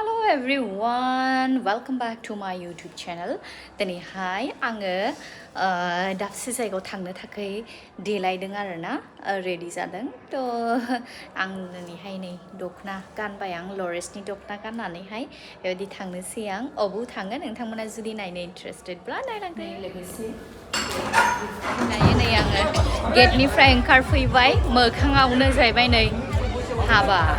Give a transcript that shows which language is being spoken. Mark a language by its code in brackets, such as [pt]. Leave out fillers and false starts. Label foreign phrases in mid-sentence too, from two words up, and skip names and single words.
[en] everyone, welcome back to my YouTube channel. Tani hi, [brx] आङो दाबसे जायगायाव थांनो थाखाय देलायदों आरोना रेडि जादों थ' आं दिनैहाय नै दखना गानबाय आं लरेसनि दखना गाननानैहाय बेबायदि थांनोसै आं अबाव थाङो नोंथांमोना जुदि नायनो इन्टारेस्टेडब्ला नायलांदो लोगोसे दायो नै आङो गेटनिफ्राय ओंखारफैबाय मोखाङावनो जाहैबाय नै हाबा